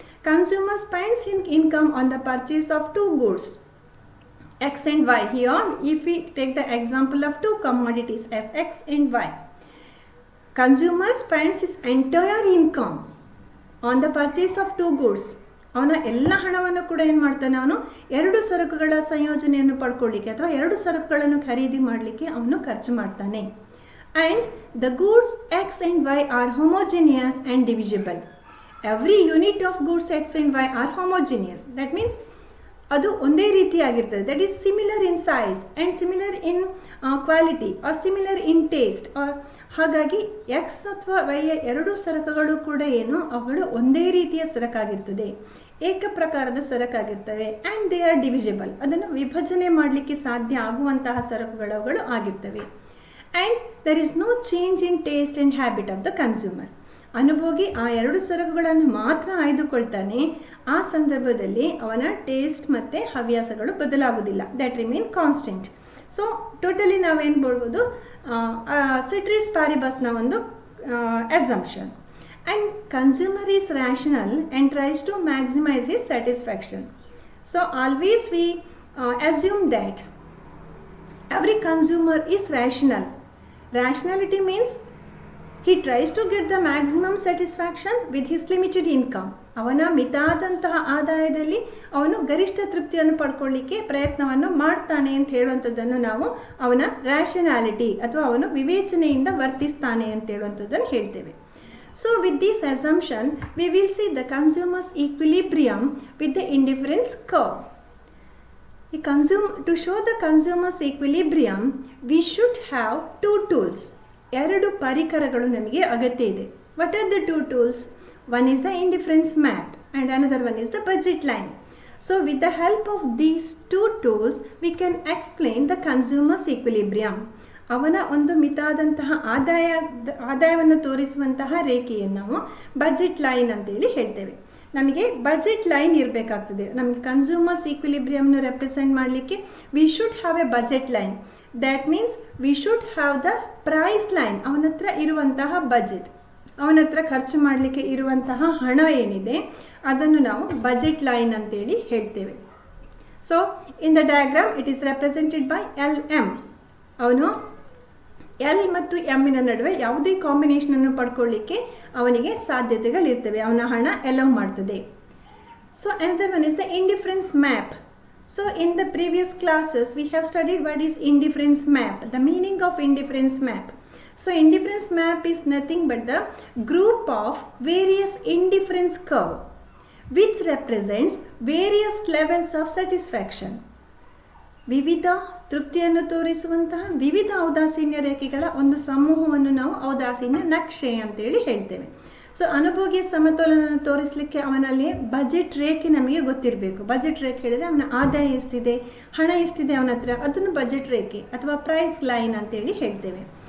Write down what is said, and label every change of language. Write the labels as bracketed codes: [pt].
[en] Consumer spends income on the purchase of two goods X and Y. Here if we take the example of two commodities as X and Y, consumer spends his entire income on the purchase of two goods. [kn] ಅವನ ಎಲ್ಲ ಹಣವನ್ನು ಕೂಡ ಏನು ಮಾಡ್ತಾನೆ, ಅವನು ಎರಡು ಸರಕುಗಳ ಸಂಯೋಜನೆಯನ್ನು ಪಡ್ಕೊಳ್ಳಿಕ್ಕೆ ಅಥವಾ ಎರಡು ಸರಕುಗಳನ್ನು ಖರೀದಿ ಮಾಡಲಿಕ್ಕೆ ಅವನು ಖರ್ಚು ಮಾಡ್ತಾನೆ. [en] And the goods X and Y are homogeneous and divisible. Every unit of goods X and Y are homogeneous. That means [kn] ಅದು ಒಂದೇ ರೀತಿಯಾಗಿರ್ತದೆ. [en] That is similar in size and similar in quality or similar in taste. [kn] ಹಾಗಾಗಿ X ಅಥವಾ ವೈಯ ಎರಡು ಸರಕುಗಳು ಕೂಡ ಏನು, ಅವುಗಳು ಒಂದೇ ರೀತಿಯ ಸರಕಾಗಿರ್ತದೆ, ಏಕ ಪ್ರಕಾರದ ಸರಕಾಗಿರ್ತವೆ. [en] And they are divisible. [kn] ಅದನ್ನು ವಿಭಜನೆ ಮಾಡಲಿಕ್ಕೆ ಸಾಧ್ಯ ಆಗುವಂತಹ ಸರಕುಗಳು ಆಗಿರ್ತವೆ. [en] And there is no change in taste and habit of the consumer. [kn] ಅನುಭೋಗಿ ಆ ಎರಡು ಸರಕುಗಳನ್ನು ಮಾತ್ರ ಆಯ್ದುಕೊಳ್ತಾನೆ. ಆ ಸಂದರ್ಭದಲ್ಲಿ ಅವನ ಟೇಸ್ಟ್ ಮತ್ತು ಹವ್ಯಾಸಗಳು ಬದಲಾಗುವುದಿಲ್ಲ. [en] That remain constant. So totally [kn] ನಾವೇನು ಹೇಳ್ಬೋದು, [en] Ceteris ಪ್ಯಾರಿಬಸ್ನ ಒಂದು assumption. And consumer is rational and tries to maximise his satisfaction. So always we assume that every consumer is rational. Rationality means he tries to get the maximum satisfaction with his limited income. [kn] ಅವನ ಮಿತಾದಂತಹ ಆದಾಯದಲ್ಲಿ ಅವನು ಗರಿಷ್ಠ ತೃಪ್ತಿಯನ್ನು ಪಡ್ಕೊಳ್ಳಿಕ್ಕೆ ಪ್ರಯತ್ನವನ್ನು ಮಾಡ್ತಾನೆ ಅಂತ ಹೇಳುವಂಥದ್ದನ್ನು ನಾವು ಅವನ ರ್ಯಾಷನಾಲಿಟಿ ಅಥವಾ ಅವನು ವಿವೇಚನೆಯಿಂದ ವರ್ತಿಸ್ತಾನೆ ಅಂತ ಹೇಳುವಂಥದ್ದನ್ನು ಹೇಳ್ತೇವೆ. [en] So with this assumption we will see the consumer's equilibrium with the indifference curve. To show the consumer's equilibrium, we should have two tools. [kn] ಎರಡು ಪರಿಕರಗಳು ನಮಗೆ ಅಗತ್ಯ ಇದೆ. [en] What are the two tools? One is the indifference map and another one is the budget line. So with the help of these two tools, we can explain the consumer's equilibrium. [kn] ಅವನ ಒಂದು ಮಿತಾದಂತಹ ಆದಾಯವನ್ನು ತೋರಿಸುವಂತಹ ರೇಖೆಯನ್ನು ನಾವು budget line ಅಂತೇಳಿ ಹೇಳ್ತೇವೆ. ನಮಗೆ budget line ಇರಬೇಕಾಗ್ತದೆ. ನಮಗೆ consumers ಈಕ್ವಿಲಿಬ್ರಿಯಮ್ನ represent ಮಾಡಲಿಕ್ಕೆ [en] We should have a budget line. That means we should have the price line. [kn] ಅವನ ಹತ್ರ ಇರುವಂತಹ ಬಜೆಟ್, ಅವನ ಹತ್ರ ಖರ್ಚು ಮಾಡಲಿಕ್ಕೆ ಇರುವಂತಹ ಹಣ ಏನಿದೆ ಅದನ್ನು ನಾವು ಬಜೆಟ್ ಲೈನ್ ಅಂತೇಳಿ ಹೇಳ್ತೇವೆ. [en] So in the diagram it is represented by LM. [kn] ಅವನು ಎಲ್ ಮತ್ತು ಎಮ್ಮಿನ ನಡುವೆ ಯಾವುದೇ ಕಾಂಬಿನೇಷನನ್ನು ಪಡ್ಕೊಳ್ಳಿಕ್ಕೆ ಅವನಿಗೆ ಸಾಧ್ಯತೆಗಳಿರ್ತವೆ, ಅವನ ಹಣ ಎಲವ್ ಮಾಡ್ತದೆ. [en] So another one is the indifference map. So in the previous classes we have studied what is indifference map, the meaning of indifference map. So indifference map is nothing but the group of various indifference curve which represents various levels of satisfaction. [kn] ವಿವಿಧ ತೃಪ್ತಿಯನ್ನು ತೋರಿಸುವಂತಹ ವಿವಿಧ ಔದಾಸೀನ್ಯ ರೇಖೆಗಳ ಒಂದು ಸಮೂಹವನ್ನು ನಾವು ಔದಾಸೀನ್ಯ ನಕ್ಷೆ ಅಂತೇಳಿ ಹೇಳ್ತೇವೆ. ಸೊ ಅನುಭೋಗಿಯ ಸಮತೋಲನವನ್ನು ತೋರಿಸಲಿಕ್ಕೆ ಅವನಲ್ಲಿ ಬಜೆಟ್ ರೇಖೆ ನಮಗೆ ಗೊತ್ತಿರಬೇಕು. ಬಜೆಟ್ ರೇಖೆ ಹೇಳಿದರೆ ಅವನ ಆದಾಯ ಎಷ್ಟಿದೆ, ಹಣ ಎಷ್ಟಿದೆ ಅವನ ಹತ್ರ, ಅದನ್ನು ಬಜೆಟ್ ರೇಖೆ ಅಥವಾ ಪ್ರೈಸ್ ಲೈನ್ ಅಂತೇಳಿ ಹೇಳ್ತೇವೆ.